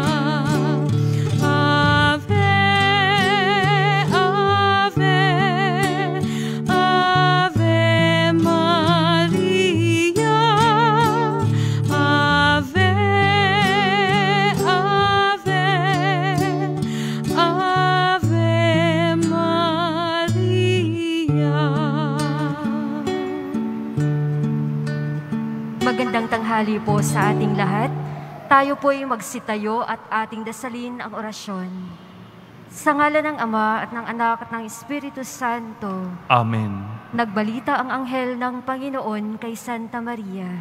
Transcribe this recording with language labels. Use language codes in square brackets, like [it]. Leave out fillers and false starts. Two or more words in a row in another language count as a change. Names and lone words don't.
[la] Ave, Ave, Ave Maria. Ave, Ave, Ave Maria. [tl] Magandang tanghali po sa ating lahat. Tayo po'y magsitayo at ating dasalin ang orasyon. Sa ngalan ng Ama at ng Anak at ng Espiritu Santo, Amen. nagbalita ang anghel ng Panginoon kay Santa Maria.